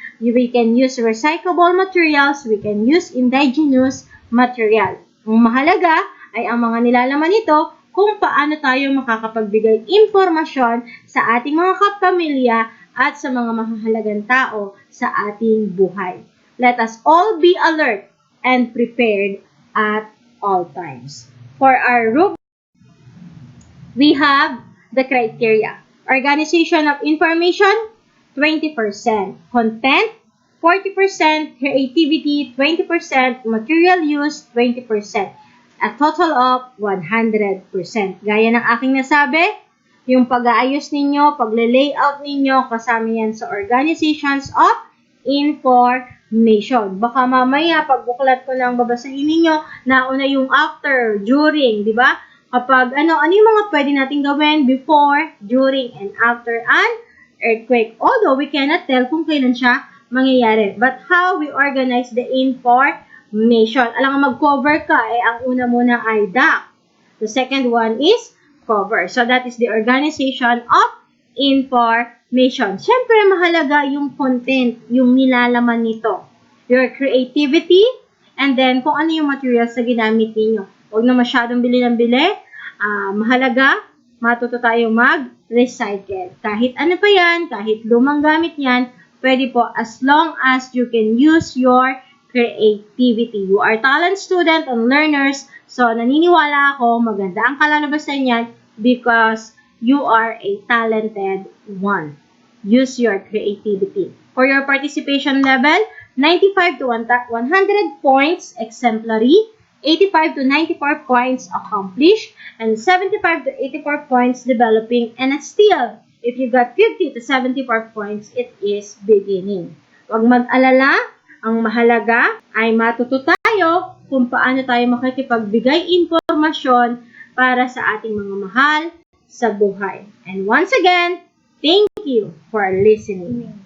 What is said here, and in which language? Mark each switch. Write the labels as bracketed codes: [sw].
[en] We can use recyclable materials, we can use indigenous material. [tl] Ang mahalaga ay ang mga nilalaman nito kung paano tayo makakapagbigay impormasyon sa ating mga kapamilya at sa mga mahahalagang tao sa ating buhay. [en] Let us all be alert and prepared at all times. For our rubric, we have the criteria. Organization of information, 20%. Content, 40%. Creativity, 20%. Material use, 20%. A total of 100%. [tl] Gaya ng aking nasabi, yung pag-aayos ninyo, pagle-layout ninyo, kasama yan sa organizations of information. information. Baka mamaya, pag buklat ko lang babasahin ninyo, nauna yung after, during, di ba? Kapag ano yung mga pwede natin gawin [en] before, during, and after an earthquake. Although, we cannot tell [tl] kung kailan siya mangyayari. [en] But how we organize the information. [tl] Alam nga, mag-cover ka, ang una muna ay duct. [en] The second one is cover. So, that is the organization of information. [tl] Siyempre, mahalaga yung content, yung nilalaman nito. Your creativity, and then kung ano yung materials na ginamit ninyo. Huwag na masyadong bili ng bili. Mahalaga, matuto tayo mag-recycle. Kahit ano pa yan, kahit lumang gamit yan, pwede po [en] as long as you can use your creativity. You are talent student and learners, so [tl] naniniwala ako maganda ang kalalabasan yan [en] because you are a talented one. Use your creativity. For your participation level, 95 to 100 points exemplary, 85 to 94 points accomplished, and 75 to 84 points developing, and still, if you got 50 to 74 points, it is beginning. [tl] Huwag mag-alala, ang mahalaga ay matuto tayo kung paano tayo makikipagbigay impormasyon para sa ating mga mahal sa buhay. [en] And once again, thank you for listening.